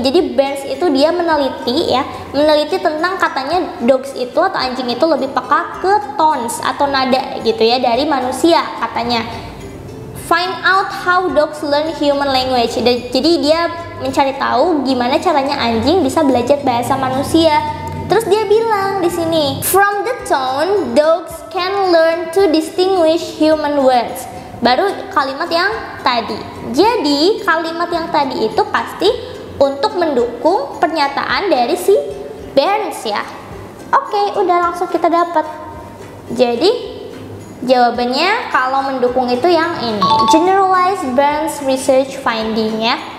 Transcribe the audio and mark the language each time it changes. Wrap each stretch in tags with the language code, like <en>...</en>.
<id>Jadi Burns itu dia meneliti tentang katanya dogs itu atau anjing itu lebih peka ke tones atau nada gitu ya dari manusia katanya.</id> <en>Find out how dogs learn human language.</en> <id>Jadi dia mencari tahu gimana caranya anjing bisa belajar bahasa manusia. Terus dia bilang di sini,</id> <en>from the tone dogs can learn to distinguish human words.</en> <id>Baru kalimat yang tadi. Jadi kalimat yang tadi itu pasti untuk mendukung pernyataan dari si Burns ya. Oke, udah langsung kita dapat. Jadi jawabannya kalau mendukung itu yang ini,</id> <en>generalized Burns research finding</en> <id>ya.</id>